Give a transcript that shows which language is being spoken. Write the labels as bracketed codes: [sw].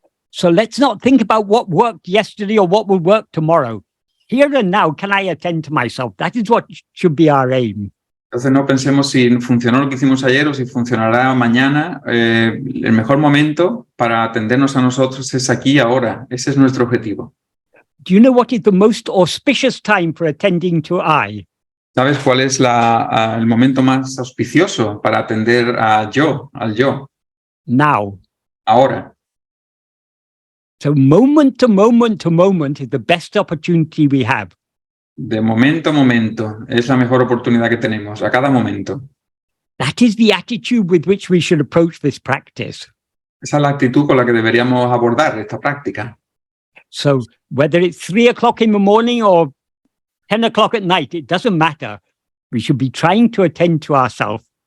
[en] So let's not think about what worked yesterday or what will work tomorrow. Here and now, can I attend to myself? That is what should be our aim. [es] Entonces no pensemos si funcionó lo que hicimos ayer o si funcionará mañana. El mejor momento para atendernos a nosotros es aquí y ahora. Ese es nuestro objetivo. [en] Do you know what is the most auspicious time for attending to I? [es] ¿Sabes cuál es el momento más auspicioso para atender al yo? [en] Now. [es] Ahora. [en] So moment to moment to moment is the best opportunity we have. [es] De momento a momento es la mejor oportunidad que tenemos, a cada momento. [en] That is the attitude with which we should approach this practice. [es] Esa es la actitud con la que deberíamos abordar esta práctica. [en] So whether it's 3 o'clock in the morning or 10 o'clock at night, it doesn't matter. We should be trying to attend to ourselves.